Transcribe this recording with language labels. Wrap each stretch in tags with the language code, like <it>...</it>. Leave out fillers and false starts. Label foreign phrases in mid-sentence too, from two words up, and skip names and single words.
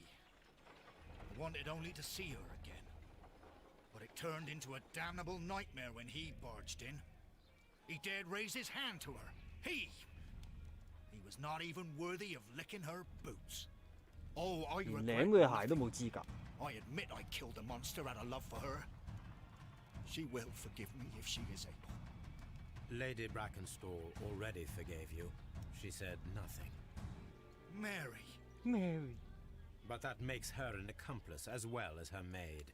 <en>I wanted only to see her again. But it turned into a damnable nightmare when he barged in. He dared raise his hand to her. He was not even worthy of licking her boots. Oh, I</en> <yue>連</yue> <en>regret</en> <yue>舐佢鞋都</yue> <en>nothing.</en> <yue>冇資格。</yue> <en>I admit I killed the monster out of love for her. She will forgive me if she is able. Lady Brackenstall already forgave you. She said nothing. Mary. Mary. But that makes her an accomplice as well as her maid.</en>